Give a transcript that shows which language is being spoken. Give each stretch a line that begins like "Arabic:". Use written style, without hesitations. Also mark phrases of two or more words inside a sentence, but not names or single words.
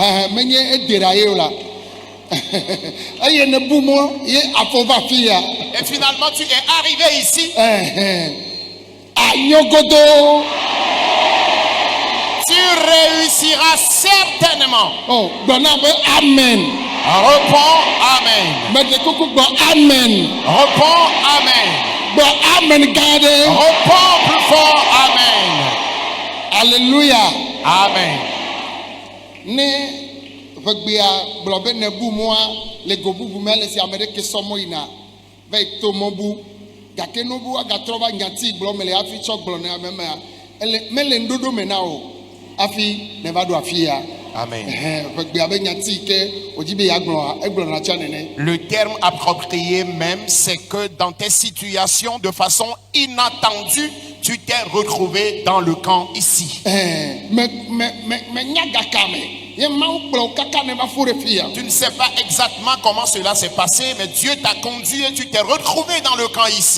French: Et finalement tu es arrivé ici. Tu réussiras certainement. Oh, amen. Réponds Amen.
Ewe: Mede kuku gbɔ amen.
French: Réponds Amen.
Ewe: Gbɔ amen gade.
French: Réponds plus fort Amen. Alléluia. Amen.
Ewe: Ne vegbea gblɔ be nebu mua le go bubu me le si ame ɖeke sɔmɔ yina ve to mɔbu gake nobu agatrɔ va nyati gblɔ me le afi tsɔ gblɔ ne ame mea ele mele ndodo me na o afi ne va do afi ya. Amen. Vegbea be nyati ke odi be ya gblɔ egblɔ na tsa nene.
French: Le terme approprié même, c'est que dans tes situations, de façon inattendue, tu t'es retrouvé dans le camp ici. Tu ne sais pas exactement comment cela s'est passé, mais Dieu t'a conduit et tu t'es retrouvé dans le camp ici.